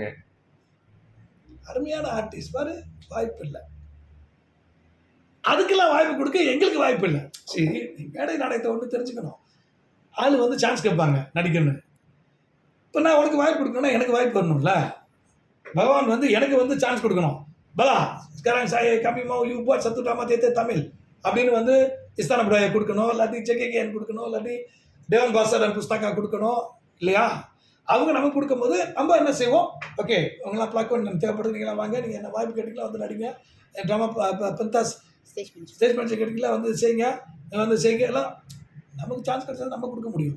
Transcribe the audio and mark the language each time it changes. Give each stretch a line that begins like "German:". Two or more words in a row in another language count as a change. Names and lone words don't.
Tamil: அருமையான ஆர்டிஸ்ட் பாரு, வாய்ப்பு இல்லை. அதுக்கெல்லாம் வாய்ப்பு கொடுக்க எங்களுக்கு வாய்ப்பு இல்லை. சரி, மேடை நாடகத்தை ஒன்று தெரிஞ்சுக்கணும். ஆள் வந்து சான்ஸ் கேட்பாங்க நடிக்கணும்னு. இப்போ நான் உனக்கு வாய்ப்பு கொடுக்கணும்னா எனக்கு வாய்ப்பு வரணும்ல. பகவான் வந்து எனக்கு வந்து சான்ஸ் கொடுக்கணும். பலா
Malay: sekarang saya kami mau you buat satu drama teater Tamil
Tamil: அப்படின்னு வந்து இஸ்தான budaya கொடுக்கணும், இல்லாட்டி ஜேகேகேஎன் கொடுக்கணும், இல்லாட்டி தேவன் பாஷா dan புஸ்தகா கொடுக்கணும் இல்லையா? அவங்க நமக்கு கொடுக்கும்போது நம்ம என்ன செய்வோம்? ஓகே, உங்களாம் பிளாக் தேவைப்படுது, நீங்களாம் வாங்க, நீங்கள் என்ன வாய்ப்பு கேட்டிங்களா வந்து நடிங்க, ட்ராமா பந்தாஸ் ஸ்டேஜ் பண்ணி கேட்டிங்களா வந்து செய்யுங்க எல்லாம் நமக்கு சான்ஸ் கிடைச்சது நம்ம கொடுக்க முடியும்.